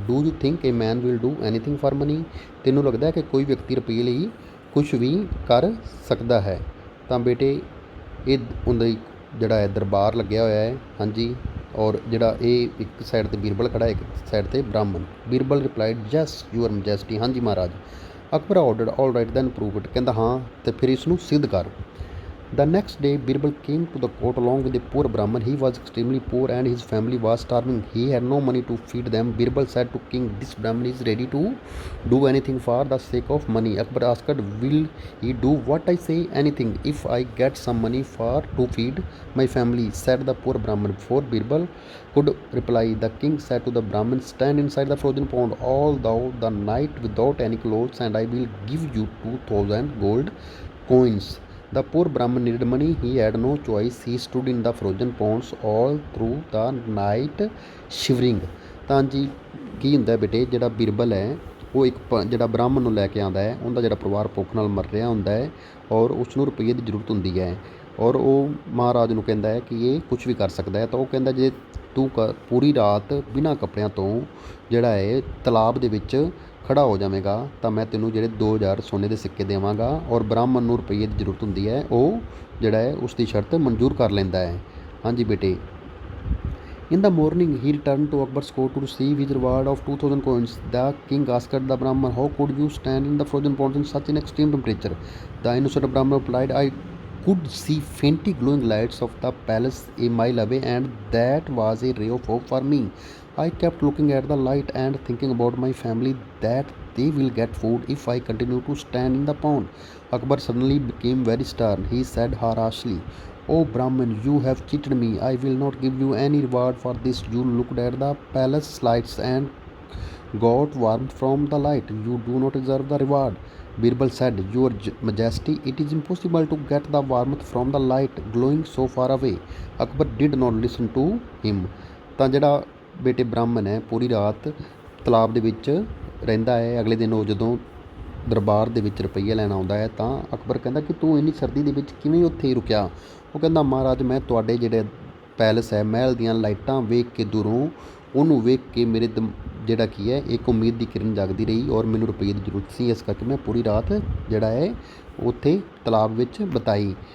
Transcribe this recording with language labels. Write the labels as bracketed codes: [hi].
[en] Do you think a man will do anything for money. [pa] ਤੈਨੂੰ ਲੱਗਦਾ ਕਿ ਕੋਈ ਵਿਅਕਤੀ ਰੁਪਏ ਲਈ ਕੁਛ ਵੀ ਕਰ ਸਕਦਾ ਹੈ। ਤਾਂ ਬੇਟੇ ਇਹ ਉਹਦਾ ਜਿਹੜਾ ਹੈ ਦਰਬਾਰ ਲੱਗਿਆ ਹੋਇਆ ਹੈ। ਹਾਂਜੀ, ਔਰ ਜਿਹੜਾ ਇਹ ਇੱਕ ਸਾਈਡ 'ਤੇ ਬੀਰਬਲ ਖੜਾ, ਇੱਕ ਸਾਈਡ 'ਤੇ ਬ੍ਰਾਹਮਣ। [en] Birbal replied yes your majesty. [pa] ਹਾਂਜੀ ਮਹਾਰਾਜ। [en] Akbar ordered all right then prove it. [pa] ਕਹਿੰਦਾ ਹਾਂ ਅਤੇ ਫਿਰ ਇਸ ਨੂੰ ਸਿੱਧ ਕਰ। [en] The next day, Birbal came to the court along with a poor Brahman. He was extremely poor and his family was starving. He had no money to feed them. Birbal said to king, this Brahman is ready to do anything for the sake of money. Akbar asked, will he do what I say? Anything, if I get some money to feed my family, said the poor Brahman. Before Birbal could reply, the king said to the Brahman, stand inside the frozen pond all thou the night without any clothes, and I will give you 2,000 gold coins. The poor Brahman needed money. He had no choice. He stood in the frozen ponds all through the night shivering. [pa] ਤਾਂ ਜੀ ਕੀ ਹੁੰਦਾ ਬੇਟੇ, ਜਿਹੜਾ ਬੀਰਬਲ ਹੈ ਉਹ ਇੱਕ ਜਿਹੜਾ ਬ੍ਰਾਹਮਣ ਨੂੰ ਲੈ ਕੇ ਆਉਂਦਾ ਹੈ। ਉਹਦਾ ਜਿਹੜਾ ਪਰਿਵਾਰ ਭੁੱਖ ਨਾਲ ਮਰ ਰਿਹਾ ਹੁੰਦਾ ਹੈ ਔਰ ਉਸ ਨੂੰ ਰੁਪਈਏ ਦੀ ਜ਼ਰੂਰਤ ਹੁੰਦੀ ਹੈ ਔਰ ਉਹ ਮਹਾਰਾਜ ਨੂੰ ਕਹਿੰਦਾ ਹੈ ਕਿ ਇਹ ਕੁਛ ਵੀ ਕਰ ਸਕਦਾ ਹੈ। ਤਾਂ ਉਹ ਕਹਿੰਦਾ ਜੇ ਤੂੰ ਪੂਰੀ ਰਾਤ ਬਿਨਾਂ ਕੱਪੜਿਆਂ ਤੋਂ ਜਿਹੜਾ ਹੈ ਤਲਾਬ ਦੇ ਵਿੱਚ ਖੜਾ ਹੋ ਜਾਵੇਗਾ ਤਾਂ ਮੈਂ ਤੈਨੂੰ ਜਿਹੜੇ 2000 ਸੋਨੇ ਦੇ ਸਿੱਕੇ ਦੇਵਾਂਗਾ। ਔਰ ਬ੍ਰਾਹਮਣ ਨੂੰ ਰੁਪਈਏ ਦੀ ਜ਼ਰੂਰਤ ਹੁੰਦੀ ਹੈ, ਉਹ ਜਿਹੜਾ ਹੈ ਉਸ ਦੀ ਸ਼ਰਤ ਮਨਜ਼ੂਰ ਕਰ ਲੈਂਦਾ ਹੈ। ਹਾਂਜੀ ਬੇਟੇ। [en] In the morning he returned to Akbar's court to receive his reward of 2,000 coins. The king asked the Brahman, how could you stand in the frozen ponds in such an extreme temperature? The innocent Brahman replied, I could see faintly glowing lights of the palace a mile away, and that was a ray of hope for me. I kept looking at the light and thinking about my family, that they will get food if I continue to stand in the pond. Akbar suddenly became very stern. He said harshly, O Brahman, you have cheated me. I will not give you any reward for this. You looked at the palace lights and got warmth from the light. You do not deserve the reward. Birbal said, Your Majesty, it is impossible to get the warmth from the light glowing so far away. Akbar did not listen to him. [pa] ਤਾਂ ਜਿਹੜਾ ਬੇਟੇ ਬ੍ਰਾਹਮਣ ਹੈ ਪੂਰੀ ਰਾਤ ਤਲਾਬ ਦੇ ਵਿੱਚ ਰਹਿੰਦਾ ਹੈ। ਅਗਲੇ ਦਿਨ ਉਹ ਜਦੋਂ ਦਰਬਾਰ ਦੇ ਵਿੱਚ ਰੁਪਈਆ ਲੈਣ ਆਉਂਦਾ ਹੈ ਤਾਂ ਅਕਬਰ ਕਹਿੰਦਾ ਕਿ ਤੂੰ ਇੰਨੀ ਸਰਦੀ ਦੇ ਵਿੱਚ ਕਿਵੇਂ ਉੱਥੇ ਹੀ ਰੁਕਿਆ। ਉਹ ਕਹਿੰਦਾ ਮਹਾਰਾਜ ਮੈਂ ਤੁਹਾਡੇ ਜਿਹੜੇ ਪੈਲਸ ਹੈ ਮਹਿਲ ਦੀਆਂ ਲਾਈਟਾਂ ਵੇਖ ਕੇ ਦੂਰੋਂ ਉਹਨੂੰ ਵੇਖ ਕੇ ਮੇਰੇ ਜਿਹੜਾ ਕੀ ਹੈ ਇੱਕ ਉਮੀਦ ਦੀ ਕਿਰਨ ਜਾਗਦੀ ਰਹੀ ਔਰ ਮੈਨੂੰ ਰੁਪਈਏ ਦੀ ਜ਼ਰੂਰਤ ਸੀ, ਇਸ ਕਰਕੇ ਮੈਂ ਪੂਰੀ ਰਾਤ ਜਿਹੜਾ ਹੈ ਉੱਥੇ ਤਲਾਬ ਵਿੱਚ ਬਿਤਾਈ।